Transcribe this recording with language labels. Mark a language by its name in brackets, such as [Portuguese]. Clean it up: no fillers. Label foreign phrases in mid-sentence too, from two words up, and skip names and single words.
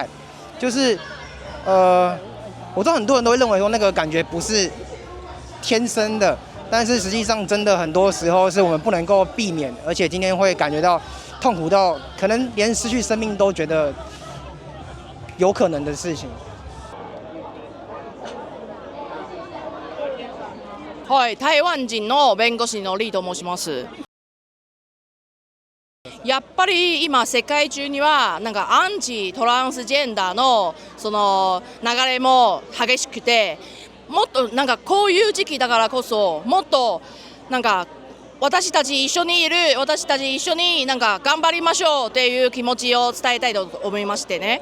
[Chinese] 就是我知道很多人都会认为说那个感觉不是天生的。但是实际上，真的很多时候是我们不能够避免，而且今天会感觉到痛苦到可能连失去生命都觉得有可能的事情。 [Japanese] はい、台湾人の弁護士のリーと申します。やっぱり今世界中にはなんかアンチトランスジェンダーのその流れも激しくて、もっとなんかこういう時期だからこそもっとなんか私たち一緒にいる、私たち一緒になんか頑張りましょうっていう気持ちを伝えたいと思いましてね。